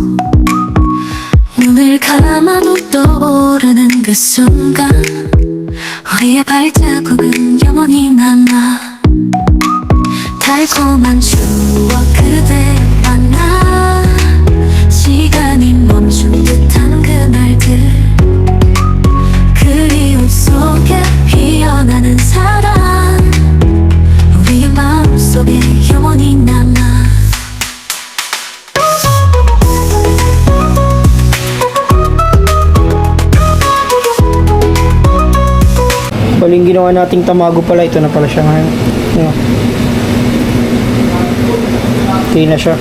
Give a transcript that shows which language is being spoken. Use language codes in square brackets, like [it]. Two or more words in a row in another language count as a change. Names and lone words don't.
[ko] 눈을 감아도 떠오르는 그 순간 우리의 발자국은 영원히 남아 달콤한 추억 그대 만나 시간이 멈춘 듯한 그날들 그리움 속에 피어나는 사랑 우리의 마음속에 영원히 남아 [tl] Paling ginawa nating tamago pala, ito na pala siya ngayon. Ano? Okay na siya.